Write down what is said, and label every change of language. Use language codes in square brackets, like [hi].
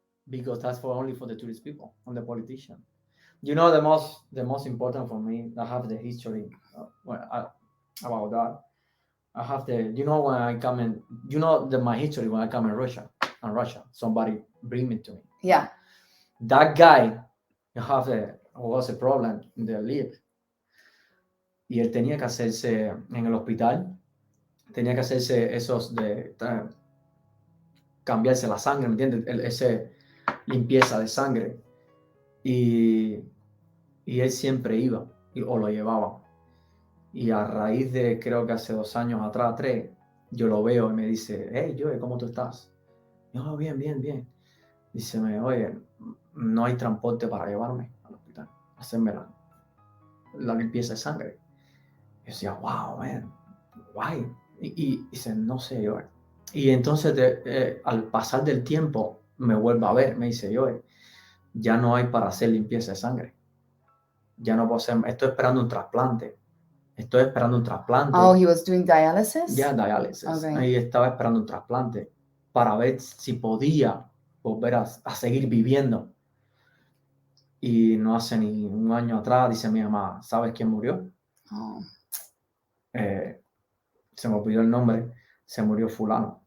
[en] Because that's only for the tourist people and the politician. You know, the most important for me, I have the history about that. I have when I come in, my history when I come in Russia, somebody bring me to me. Yeah. That guy was a problem in the lip. [es] Y él tenía que hacerse en el hospital, tenía que hacerse esos de cambiarse la sangre, ¿me entiendes? Ese limpieza de sangre. Y él siempre iba o lo llevaba. Y a raíz de, creo que hace 2 años atrás, 3, yo lo veo y me dice, hey, Yoel, ¿cómo tú estás? Yo, bien, bien, bien. Dice, oye, no hay transporte para llevarme al hospital, hacerme la limpieza de sangre. Yo decía, [en] wow, man, why? [es] Y dice, no sé, Yoel. Y entonces, al pasar del tiempo, me vuelve a ver, me dice, Yoel, ya no hay para hacer limpieza de sangre. Ya no puedo hacer, estoy esperando un trasplante. [en] Oh, he was doing dialysis? Yeah, dialysis. Okay. [es] Ahí estaba esperando un trasplante para ver si podía volver a seguir viviendo. Y no hace ni 1 año atrás, dice mi mamá, ¿sabes quién murió? [en] Oh. [es] Se me olvidó el nombre, se murió fulano.